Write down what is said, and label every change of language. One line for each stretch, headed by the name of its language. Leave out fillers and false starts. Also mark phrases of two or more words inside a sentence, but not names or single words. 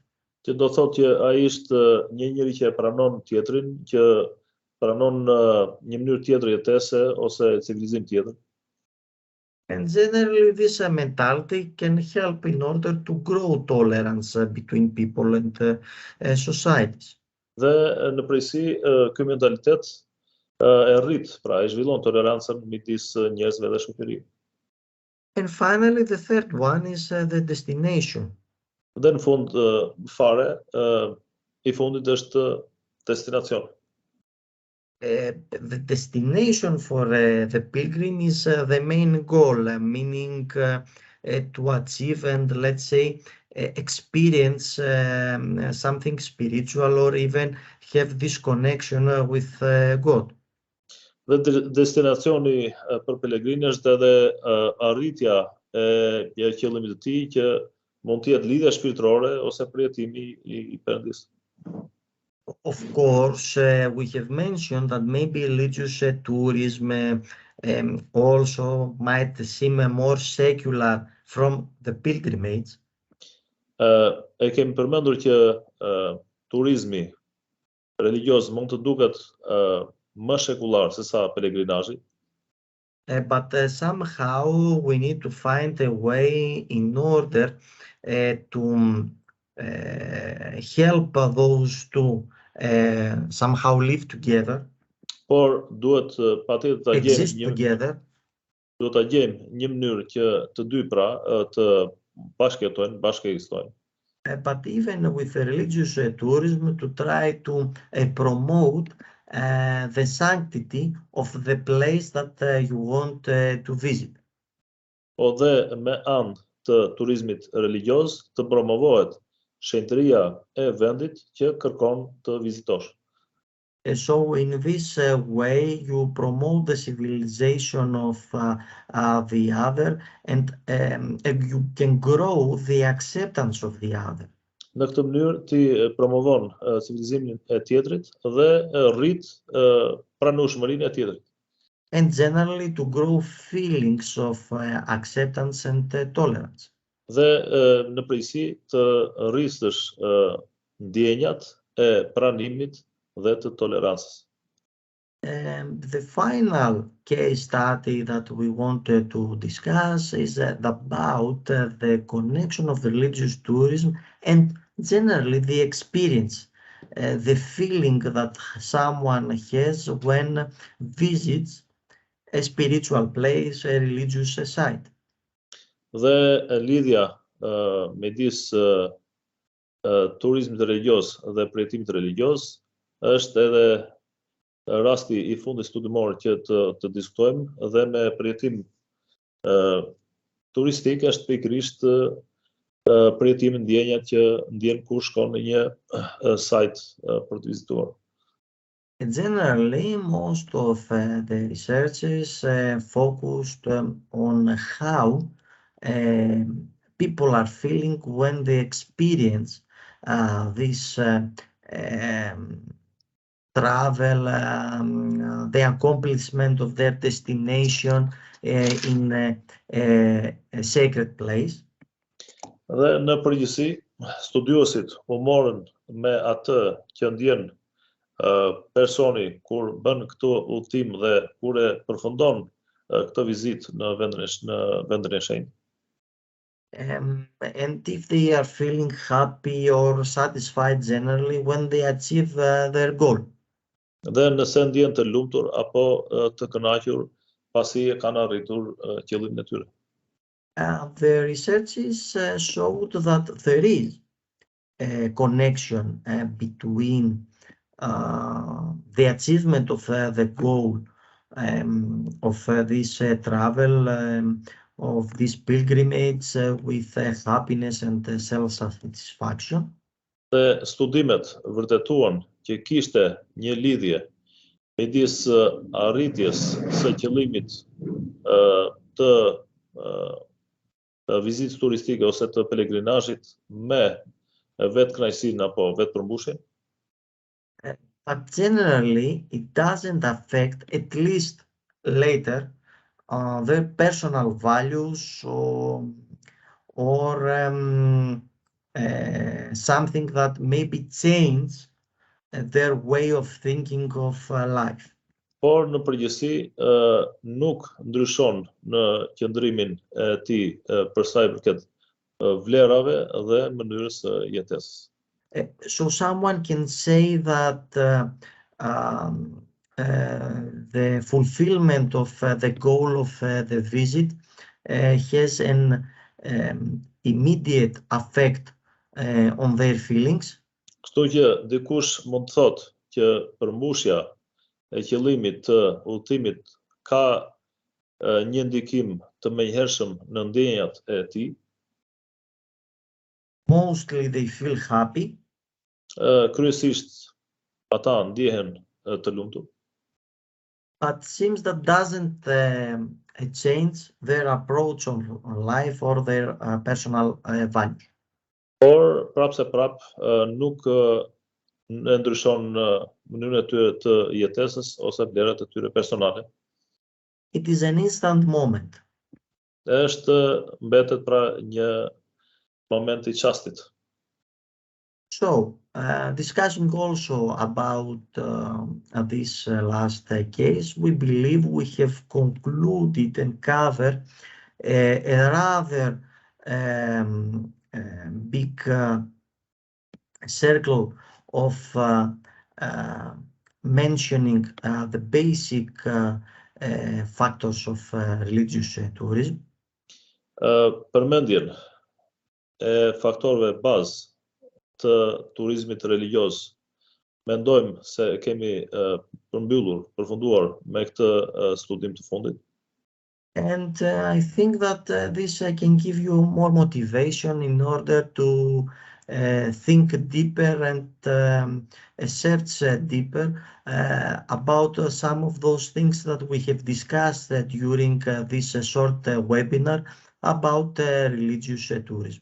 Albanian: që do thotë që ai është një njeri që e pranon tjetrin, që pranon një mënyrë tjetër jetese ose civilizim tjetër.
English: And generally, this mentality can help in order to grow tolerance between people and societies.
Albanian: Dhe në përgjithësi ky mentalitet e rrit, pra e zhvillon tolerancën midis njerëzve dhe shoqërisë.
English: And finally, the third one is the destination.
Albanian: Dhe në fund fare i fundit është destinacioni.
English: The destination for the pilgrim is the main goal, meaning to achieve and let's say experience something spiritual or even have this connection with God.
Albanian: Dhe destinacioni për pelegrinë është edhe arritja e qëllimit të tij që mund të jetë lidhja shpirtërore ose përjetimi i Perëndisë.
English: Of course, we have mentioned that maybe religious tourism also might seem more secular from the pilgrimage.
Albanian: E kemi përmendur që turizmi religioz mund të duket më shekullar se sa pelegrinazhi.
English: But somehow we need to find a way in order to help those two somehow live together,
Albanian: Por duhet patjetër ta
English: exist
Albanian: gjejmë
English: together,
Albanian: duhet ta gjejmë një mënyrë që të dy pra të bashkëjetojnë, bashkëekzistojnë.
English: but even with the religious tourism to try to promote the sanctity of the place that you want to visit.
Albanian: Po dhe me anë të turizmit religioz të promovohet shenjtëria e vendit që kërkon të vizitosh.
English: So in this way, you promote the civilization of the other and you can grow the acceptance of the other.
Albanian: Në këtë mënyrë ti promovon civilizimin e tjetrit dhe rrit pranueshmërinë e tjetrit.
English: And generally to grow feelings of acceptance and tolerance.
Albanian: Dhe në përgjithësi të rrisësh ndjenjat e pranimit dhe të tolerancës.
English: The final case study that we wanted to discuss is about the connection of religious tourism and generally the experience, the feeling that someone has when visits a spiritual place, a religious site.
Albanian: Dhe lidhja midis turizmit religioz dhe përjetimit religioz është edhe rasti i fundit studimor që të diskutojmë dhe me përjetim turistik është pikërisht përjetimi ndjenjat që ndjen kur shkon në një sajt për të vizituar.
English: Generally, most of the researchers focused on how people are feeling when they experience this travel, the accomplishment of their destination in a sacred place.
Albanian: Dhe në përgjithësi, studiuesit u morën me atë që ndjen personi kur bën këtë udhtim dhe kur e përfundon këtë vizitë në vendin e shenjtë.
English: And if they are feeling happy or satisfied generally when they achieve their goal.
Albanian: Dhe nëse ndjen të lumtur apo të kënaqur pasi e kanë arritur qëllimin e tyre.
English: The researchers showed that there is a connection between the achievement of the goal of this travel, of this pilgrimage with happiness and self-satisfaction.
Albanian: Dhe studimet vërtetuan që kishte një lidhje midis arritjes së qëllimit të vizitës turistike ose të pelegrinazhit me vetë kënaqësinë apo vetë përmbushjen.
English: But generally, it doesn't affect, at least later, their personal values or something that maybe change their way of thinking of life.
Albanian: Por në përgjithësi nuk ndryshon në qëndrimin e tij për sa i përket vlerave dhe mënyrës së jetesës.
English: So someone can say that the fulfillment of the goal of the visit has an immediate effect on their feelings.
Albanian: Kështu që dikush mund të thotë që përmbushja e qëllimit të udhëtimit ka një ndikim të menjëhershëm në ndjenjat e tij.
English: Mostly they feel happy.
Albanian: Kryesisht ata ndjehen të lumtur.
English: But seems that doesn't change their approach on life or their personal values.
Albanian: Por prapse nuk e ndryshon mënyrën e tyre të jetesës ose vlerat e tyre personale.
English: It is an instant moment.
Albanian: Mbetet pra një moment I qastit.
English: So, discussing also about this last case, we believe we have concluded and covered a rather big circle of mentioning the basic factors of religious tourism.
Albanian: Përmendjen e faktorëve bazë të turizmit religioz, mendojmë se kemi përfunduar me këtë studim të fundit.
English: And I think that this can give you more motivation in order to think deeper and search deeper about some of those things that we have discussed during this short webinar about religious tourism.